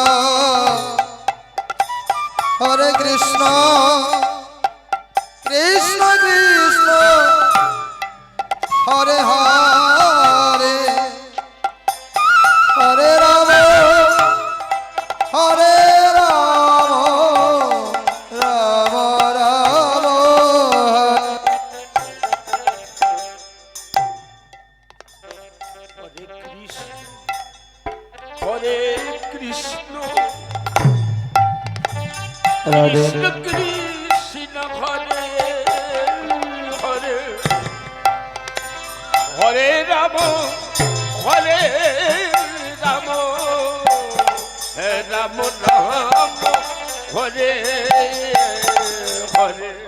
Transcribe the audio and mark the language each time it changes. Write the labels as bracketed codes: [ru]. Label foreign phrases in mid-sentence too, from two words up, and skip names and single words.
[sa] হরে কৃষ্ণ কৃষ্ণ কৃষ্ণ হরে হরে হরে রাম হরে রাম রাম রাম হরে কৃষ্ণ রাধে কৃষ্ণ কৃষ্ণ হরে হরে হরে রাম হরে রাম রাম রাম হরে হরে